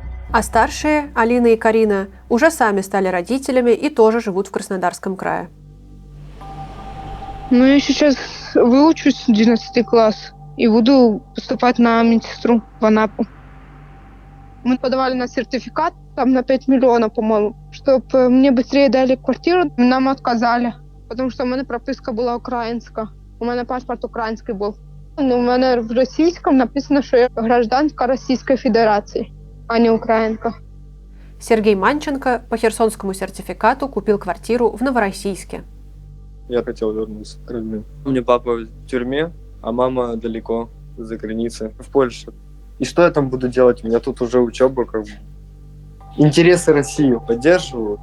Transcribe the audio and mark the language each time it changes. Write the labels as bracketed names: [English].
[Russian] А старшие, Алина и Карина, уже сами стали родителями и тоже живут в Краснодарском крае. Ну, я сейчас выучусь 11 класс и буду поступать на медсестру в Анапу. Мы подавали на сертификат, там на 5 миллионов, по-моему, чтобы мне быстрее дали квартиру. Нам отказали, [Ukrainian] потому що в мене прописка була українська. У мене паспорт український був. Ну, у мене в російському написано, що я гражданка Російської Федерації, а не українка. [Russian] Сергей Манченко по херсонскому сертификату купил квартиру в Новороссийске. Я хотел вернуться к родным. У меня папа в тюрьме, а мама далеко, за границей, в Польше. И что я там буду делать? У меня тут уже учеба, как бы. Интересы России поддерживаю.